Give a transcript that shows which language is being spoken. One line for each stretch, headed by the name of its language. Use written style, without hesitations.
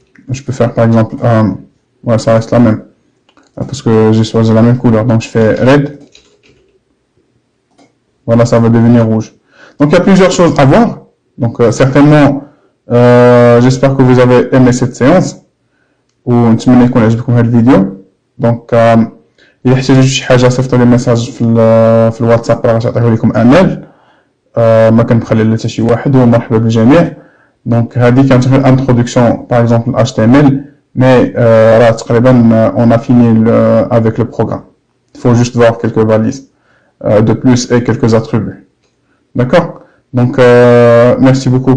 French: Je peux faire par exemple, ouais, ça reste la même. Parce que j'ai choisi la même couleur. Donc je fais red. Voilà, ça va devenir rouge. Donc il y a plusieurs choses à voir. Donc certainement, j'espère que vous avez aimé cette séance.
Arabic: ونتمنى يكون عجبكم هذا الفيديو. دونك الا احتاجتوا شي حاجه صيفطوا لي ميساج في الواتساب راه غنعطيه لكم امال. ما كنبخل لا حتى شي واحد ومرحبا بالجميع. دونك هذه كانت غير انتروداكسيون باغ اكزومبل HTML مي راه تقريبا
French: on a fini avec le programme. Il faut juste voir quelques valises de plus et quelques attributs. D'accord? Donc merci beaucoup.